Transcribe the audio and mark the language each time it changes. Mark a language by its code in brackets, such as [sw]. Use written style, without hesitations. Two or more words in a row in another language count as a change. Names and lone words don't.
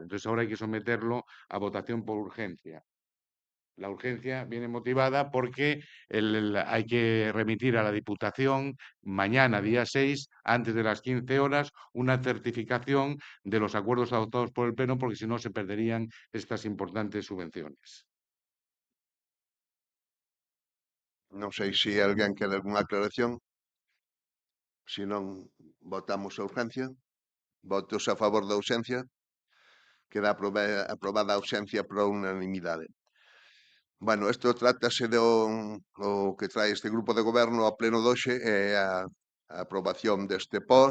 [es] Entonces ahora hay que someterlo a votación por urgencia. La urgencia viene motivada porque hay que remitir a la Diputación mañana, día 6, antes de las 15 horas, una certificación de los acuerdos adoptados por el Pleno, porque si no se perderían estas importantes subvenciones. [gl] Non sei se alguén quere algunha aclaración. Se non, votamos a urgencia. Votos a favor da ausencia. Queda aprobada a ausencia por unanimidade. Bueno, isto trátase do que trae este grupo de goberno ao pleno de hoxe, a aprobación deste POS.